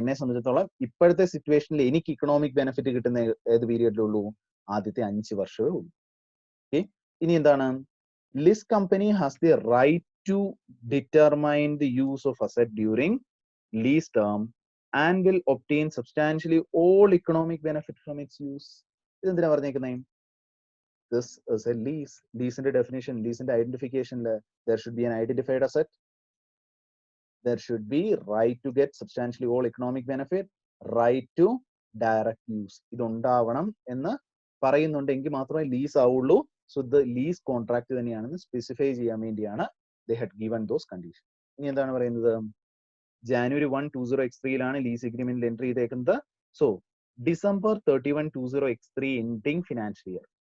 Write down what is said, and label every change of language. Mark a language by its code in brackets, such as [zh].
[ml] എന്നെ സംബന്ധിച്ചിടത്തോളം ഇപ്പോഴത്തെ സിറ്റുവേഷനിൽ എനിക്ക് ഇക്കണോമിക് ബെനിഫിറ്റ് കിട്ടുന്ന ഏത് പീരിയഡിലുള്ളൂ, ആദ്യത്തെ 5 വർഷമേ ഉള്ളൂ. [en] Okay, ഇനി എന്താണ്, list company has the right to determine the use of asset during lease term and will obtain substantially all economic benefit from its use. [ml] ഇതെന്തിനാ പറഞ്ഞേക്കുന്നത്, [en] this is a lease. [ml] ലീസിന്റെ definition, ലീസിന്റെ ഐഡന്റിഫിക്കേഷനിൽ [en] there should be an identified asset, there should be right to get substantially all economic benefit, right to direct use. [ml] ഇതുണ്ടാവണം എന്ന് പറയുന്നുണ്ടെങ്കിൽ മാത്രമേ lease ആവുള്ളൂ. So the lease contract തന്നെയാണെന്ന് specify ചെയ്യാൻ വേണ്ടിയാണ് [en] they had given those conditions. [ml] ഇനി എന്താണ് പറയുന്നത്, January 1, 20x3 ലീസ് എഗ്രിമെന്റിൽ എൻട്രി ചെയ്തേക്കുന്നത്. [en] So December 31, 20x3 ending financial year.